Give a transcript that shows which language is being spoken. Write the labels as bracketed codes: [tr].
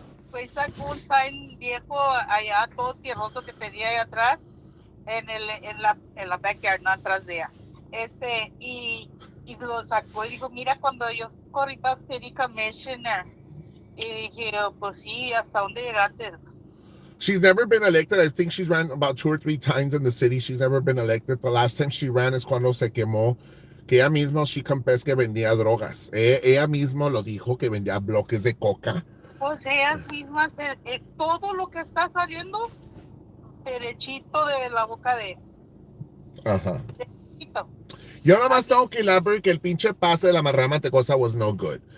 [es] pues sacó un sign viejo allá, todo tierroso que tenía ahí atrás, en la backyard, no atrás de ella. Y lo sacó y dijo, mira, cuando yo corrí para City Commissioner, y dije, oh, pues sí, ¿hasta dónde llegaste? [en] She's never been elected. I think she's ran about 2 or 3 times in the city. She's never been elected. The last time she ran [es] es cuando se quemó. Que ella mismo, [en] she confessed [es] que vendía drogas. Ella mismo lo dijo que vendía bloques de coca. Pues ellas mismas, todo lo que está saliendo, derechito de la boca de ellas. Ajá. Derechito. Yo nada A más mí, tengo que elaborar que el pinche pase de la marrana mantecosa [en] was no good.